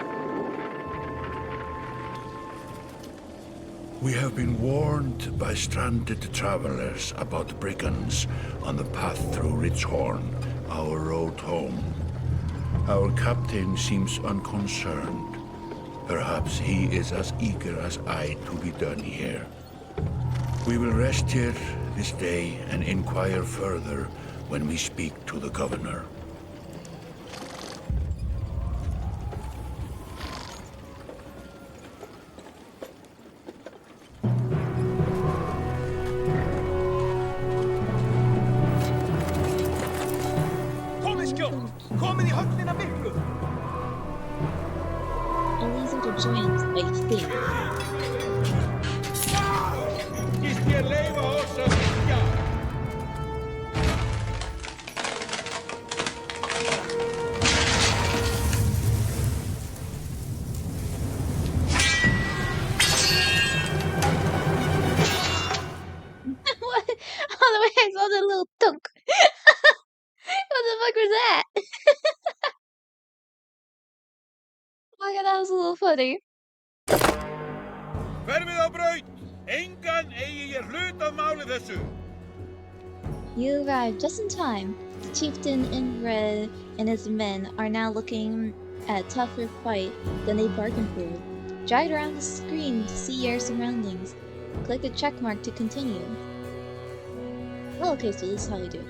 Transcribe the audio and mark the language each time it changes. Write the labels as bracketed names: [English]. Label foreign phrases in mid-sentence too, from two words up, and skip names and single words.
[English] We have been warned by stranded travelers about brigands on the path through Ridgehorn, our road home. Our captain seems unconcerned. Perhaps he is as eager as I to be done here. We will rest here this day and inquire further when we speak to the governor. [Icelandic] Komið skjótt! Komið í höfnina miklu! [English] And these are the giants, I think. [Icelandic] Gist ég leyfa oss að syngja! [English] What? Oh, the way I saw that little thunk. What the fuck was that? Oh my god, that was a little funny. [Icelandic] Hverfið á braut! Engan eigi ég hlut af máli þessu! [English] You arrived just in time. The chieftain in red and his men are now looking at a tougher fight than they bargained for. Drag around the screen to see your surroundings. Click the check mark to continue. Oh, okay, so this is how you do it.